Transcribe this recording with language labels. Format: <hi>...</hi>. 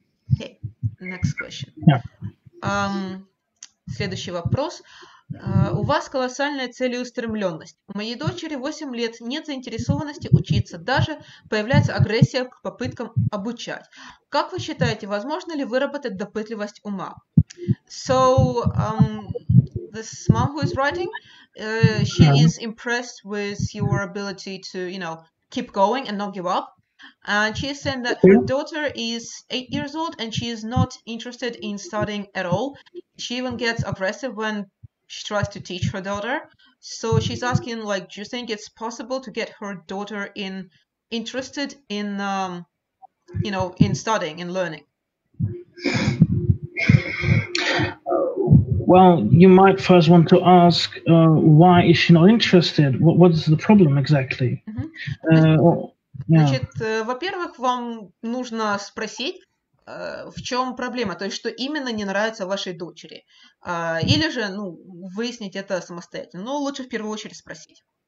<en>Okay. Next question.</en> <ru>Следующий вопрос. У вас колоссальная целеустремленность. У моей дочери 8 лет, нет заинтересованности учиться, даже появляется агрессия к попыткам обучать. Как вы считаете, возможно ли выработать допытливость ума?</ru> <en>So, this mom who is writing, she is impressed with your ability to, you know, keep going and not give up. And she is saying that her daughter is 8 years old and she is not interested in studying at all. She even gets aggressive when she tries to teach her daughter. So she's asking, like, do you think it's possible to get her daughter interested in, you know, in studying and learning? Well, you might first want to ask, why is she not interested? What is the problem exactly?</en> <ru>Значит, во-первых, вам нужно спросить, в чем проблема, то есть что именно не нравится вашей дочери. Или же, ну, выяснить это самостоятельно. Но лучше в первую очередь спросить.</ru>